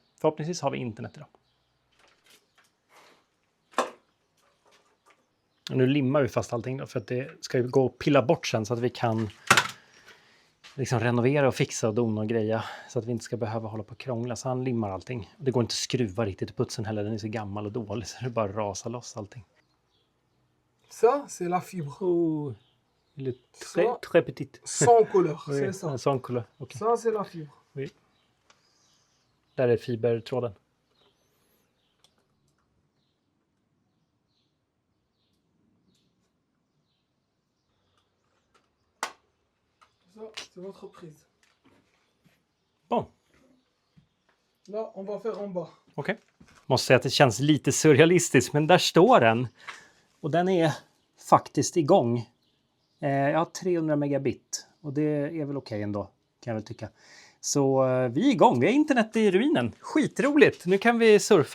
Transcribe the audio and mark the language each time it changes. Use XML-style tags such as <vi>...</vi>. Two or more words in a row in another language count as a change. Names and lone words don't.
<sv>Förhoppningsvis har vi internet idag. Och nu limmar vi fast allting då, för att det ska gå och pilla bort sen så att vi kan liksom renovera och fixa och dona och greja så att vi inte ska behöva hålla på och krångla. Så han limmar allting. Det går inte att skruva riktigt i putsen heller, den är så gammal och dålig så det bara rasar loss allting.</sv> <fr>Ça, c'est la fibre. Oh, il est très, très petite. Sans couleur, Oui, c'est ça. sans couleur. Okay. Ça, c'est la fibre. Oui.</fr> <sv>Där är fibertråden.</sv> <fr>Ça, c'est votre prise. Bon. Là, on va faire en bas.</fr> <sv>Okej. Måste säga att det känns lite surrealistiskt, men där står den. Och den är faktiskt igång. Jag har 300 megabit och det är väl okej ändå, kan jag väl tycka. Så vi är igång, vi har internet i ruinen. Skitroligt, nu kan vi surfa.</sv>